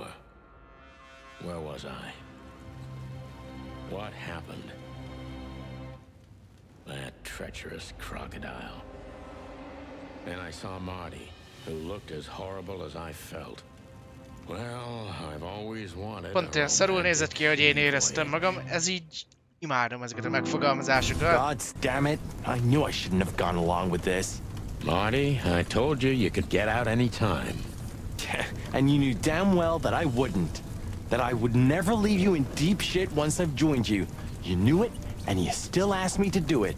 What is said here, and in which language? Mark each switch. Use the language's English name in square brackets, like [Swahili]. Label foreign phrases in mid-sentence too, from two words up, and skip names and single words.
[English] Where was I? What happened? That treacherous crocodile. Then I saw Marty, who looked as horrible as I felt. Well, I've always wanted [Hungarian] Pont olyan szarul nézett ki, hogy én éreztem magam, ez így... Imádom ezeket a megfogalmazásokat. [English] God damn it. I knew I shouldn't have gone along with this. Marty, I told you you could get out any time. And you knew damn well that I wouldn't. That I would never leave you in deep shit once I've joined you. You knew it, and you still asked me to do it.